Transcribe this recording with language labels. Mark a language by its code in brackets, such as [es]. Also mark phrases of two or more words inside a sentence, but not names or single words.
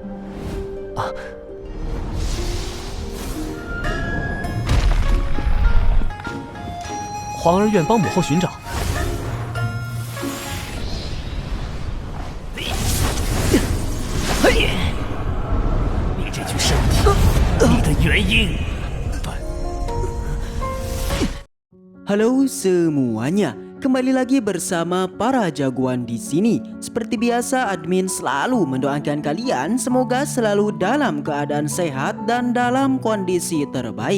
[zh] 啊，皇儿愿帮母后寻找。你这具身体，你的原因。 [id] Halo semuanya, kembali lagi bersama para jagoan di sini. Seperti biasa, admin selalu mendoakan kalian semoga selalu dalam keadaan sehat dan dalam kondisi terbaik.